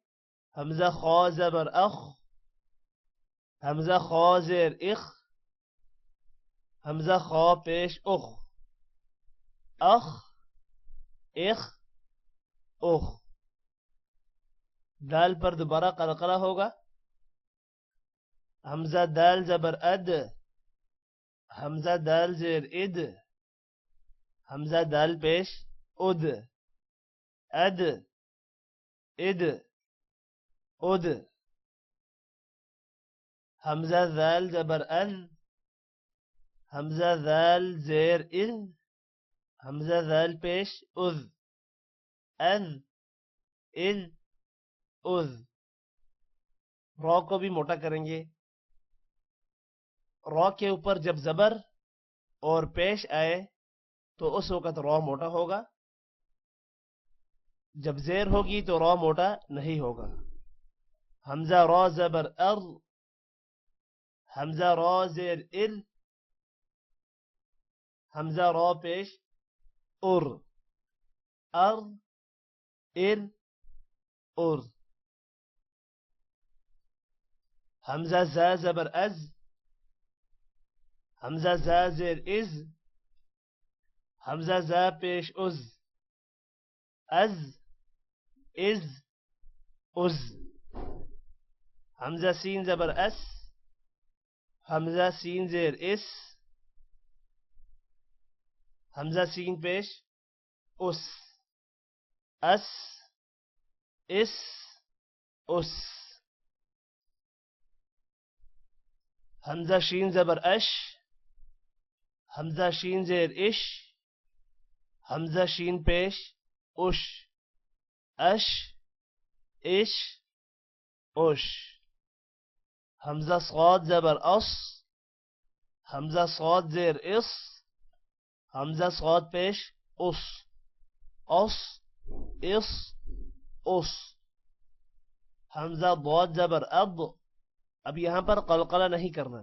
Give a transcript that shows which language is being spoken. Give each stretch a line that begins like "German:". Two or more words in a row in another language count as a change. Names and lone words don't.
Urdu: حمزہ خا زبر اخ، حمزہ خا زیر اخ، حمزہ خا پیش اخ، اخ، اخ، اخ۔ دال پر دوبارہ قلقلہ ہوگا۔ حمزہ دال زبر اد، حمزہ دال زیر اد، حمزہ دال پیش اد، اد، اد، اد۔ حمزہ دال زبر اد، حمزہ دال زیر اد، حمزہ دال پیش اذ، اذ، اذ، اذ۔ را کو بھی موٹا کریں گے۔ را کے اوپر جب زبر اور پیش آئے تو اس وقت را موٹا ہوگا، جب زیر ہوگی تو را موٹا نہیں ہوگا. حمزہ را زبر ار، حمزہ را زیر ال، حمزہ را پیش ار، ار ال ار. حمزہ زا زبر از، حمزہ زا زیر از، حمزہ زا پیش از، از از از. حمزہ سین زبر اس، حمزہ سین زیر اس، حمزہ سین پیش اس، اس اس اس. حمزہ شین زبر اش، حمزہ شین زیر اش، حمزہ شین پیش اش، اش اش اش. حمزہ صاد زبر اس، حمزہ صاد زیر اس، حمزہ صاد پیش اس، اس اس اس. حمزہ ضاد زبر اب، اب یہاں پر قلقلہ نہیں کرنا.